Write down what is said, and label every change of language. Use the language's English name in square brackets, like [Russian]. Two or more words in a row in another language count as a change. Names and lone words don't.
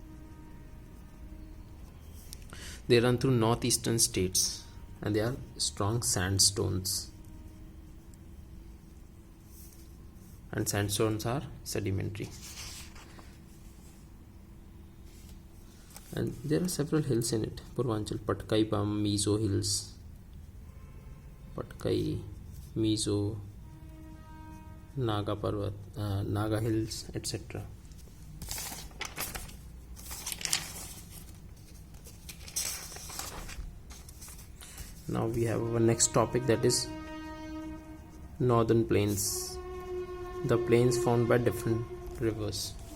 [English] They run through northeastern states and they are strong sandstones. And sandstones are sedimentary. And there are several hills in it. Purvanchal, Patkai, Mizo hills. Patkai, Mizo, Naga Parvat, Naga hills, etc. Now we have our next topic, that is northern plains. The plains formed by different rivers.